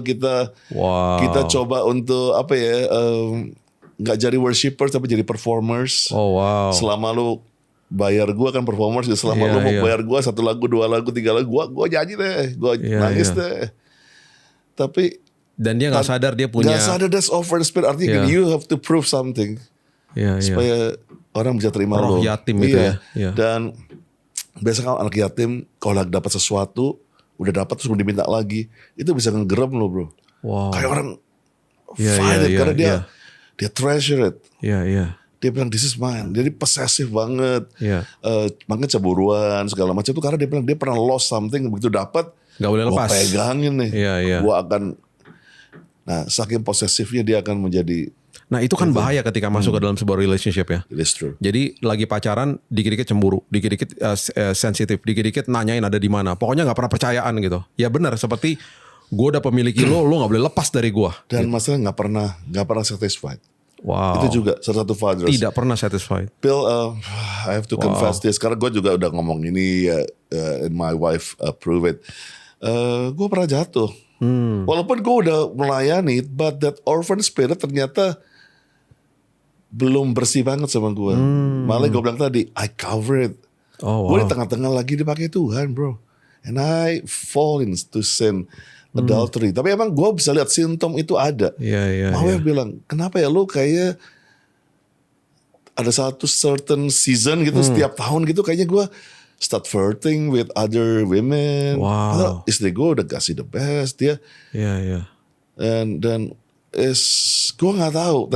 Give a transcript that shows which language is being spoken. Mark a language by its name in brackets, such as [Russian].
[Indonesian] Kita coba untuk apa ya? Nggak jadi worshippers tapi jadi performers. Selama lu bayar gua kan performers. Selama lu mau bayar gua 1 lagu, 2 lagu, 3 lagu, gua nyanyi deh, gua nangis deh. Tapi dan dia nggak sadar dia punya. Nggak sadar [English] that's orphan spirit. [Indonesian] Artinya [English] you have to prove something. [Indonesian] Supaya orang bisa terima roh yatim itu ya. Dan biasanya anak yatim kalau lagi dapat sesuatu, udah dapat terus mau diminta lagi, itu bisa ngegerem lo bro. Kayak orang fight it karena dia treasure it. Dia bilang [English] this is mine. [Indonesian] Jadi possessive banget. Makanya cemburuan segala macam itu karena dia bilang dia pernah lost something, begitu dapat nggak boleh lepas. Gua pegangin nih. Gua akan. Nah saking posesifnya dia akan menjadi. Nah itu kan bahaya ketika masuk ke dalam sebuah relationship ya. [English] It is true. [Indonesian] Jadi lagi pacaran, dikit-dikit cemburu, dikit-dikit sensitif, dikit-dikit nanyain ada di mana. Pokoknya nggak pernah percayaan gitu. Ya benar, seperti gue udah pemiliki lo nggak boleh lepas dari gue. Dan masalah nggak pernah satisfied. Itu juga salah satu father. Tidak pernah satisfied. [English] Bill, I have to confess this [Indonesian] karena gue juga udah ngomong ini, [English] and my wife approve it. [Indonesian] Gue pernah jatuh. Walaupun gue udah melayani, [English] but that orphan spirit [Indonesian] ternyata belum bersih banget sama gue. Malah gue bilang tadi, [English] I cover it. [Indonesian] Gue di tengah-tengah lagi dipakai Tuhan bro. [English] And I fall into sin, adultery. [Indonesian] Tapi emang gue bisa lihat simptom itu ada. Mawar bilang, kenapa ya lu kayak ada satu certain season gitu, setiap tahun gitu kayaknya gue [English] start flirting with other women. [Indonesian] Istri gue udah kasih the best dia. Dan gue nggak tahu.